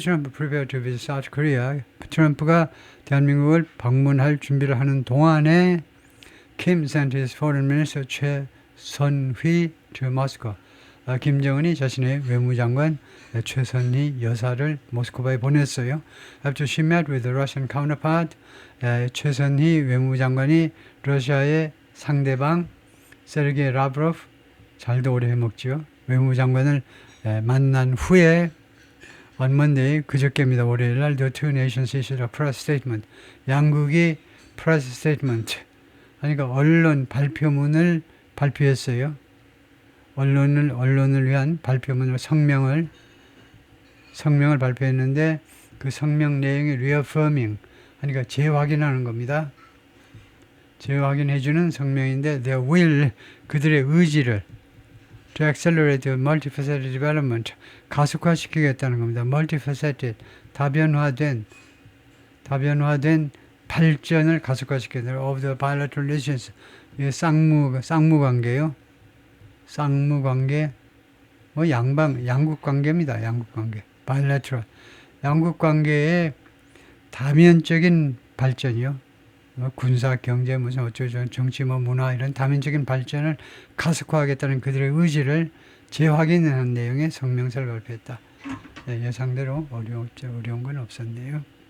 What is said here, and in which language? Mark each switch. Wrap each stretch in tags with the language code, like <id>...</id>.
<en>Trump prepared to visit South Korea,</en> <ko>트럼프가 대한민국을 방문할 준비를 하는 동안에</ko> <en>Kim sent his foreign minister 최선휘 to Moscow.</en> <ko>김정은이 자신의 외무장관 최선희 여사를 모스크바에 보냈어요.</ko> <en>After she met with the Russian counterpart,</en> <ko>최선희 외무장관이 러시아의 상대방 세르게이 라브로프 잘도 오래 해먹죠. 외무장관을 만난 후에</ko> <en>on Monday</en> <ko>그저께입니다.</ko> <en>월요일날 the two nations issued a press statement.</en> <ko>양국이 press statement 그러니까 언론 발표문을 발표했어요. 언론을 위한 발표문을 성명을 발표했는데 그 성명 내용이 reaffirming 그러니까 재확인하는 겁니다. 재확인해주는 성명인데 their will 그들의 의지를</ko> <en>to accelerate the multifaceted development</en> <ko>가속화시키겠다는 겁니다. multifaceted 다변화된 발전을 가속화시키는</ko> <en>of the bilateral relations</en> <ko>쌍무관계요. 쌍무관계 뭐 양국 관계입니다. 양국 관계 bilateral 양국 관계의 다면적인 발전이요. 군사, 경제, 무슨 어쩌고 정치, 문화 이런 다면적인 발전을 가속화하겠다는 그들의 의지를 재확인하는 내용의 성명서를 발표했다. 예상대로 어려운 건 없었네요.</ko>